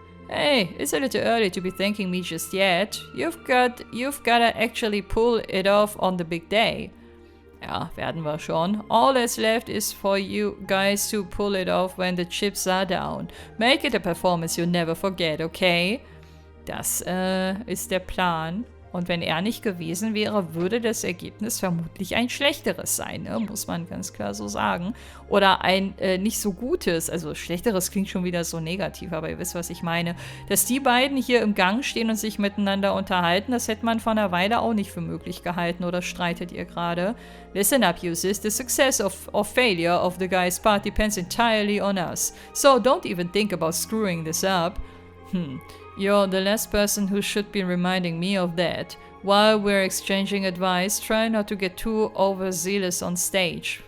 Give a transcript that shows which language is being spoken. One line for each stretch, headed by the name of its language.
English: Hey, it's a little early to be thanking me just yet. You've gotta actually pull it off on the big day.
German: Ja, werden wir schon.
English: All that's left is for you guys to pull it off when the chips are down. Make it a performance you'll never forget, okay?
German: Das ist der Plan. Und wenn er nicht gewesen wäre, würde das Ergebnis vermutlich ein schlechteres sein, ne? Muss man ganz klar so sagen. Oder ein nicht so gutes, also schlechteres klingt schon wieder so negativ, aber ihr wisst, was ich meine. Dass die beiden hier im Gang stehen und sich miteinander unterhalten, das hätte man vor einer Weile auch nicht für möglich gehalten, oder streitet ihr gerade?
English: Listen up, users. The success or failure of the guy's part depends entirely on us. So don't even think about screwing this up. You're the last person who should be reminding me of that. While we're exchanging advice, try not to get too overzealous on stage.